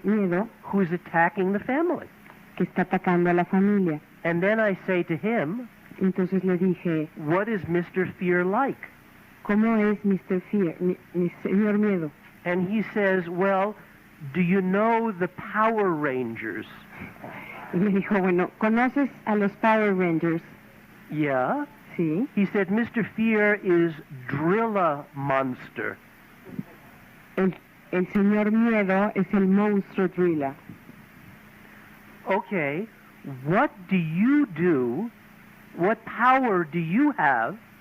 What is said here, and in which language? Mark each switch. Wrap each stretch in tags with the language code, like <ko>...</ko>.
<es>Miedo,</es> <en>who's attacking the family.</en> <es>que está atacando a la familia.</es> <en>And then I say to him,</en> <es>Entonces le dije,</es> <en>what is Mr. Fear like?</en> <es>¿cómo es Mr. Fear, mi señor Miedo?</es> <en>And he says, well, do you know the Power Rangers?</en> <es>Y me dijo, bueno, ¿conoces a los Power Rangers?</es> <en>Yeah.</en> <es>Sí.</es> <en>He said, Mr. Fear is Drilla Monster.</en> <es>El señor Miedo es el monstruo Drilla.</es> <en>Okay, what do you do? What power do you have</en>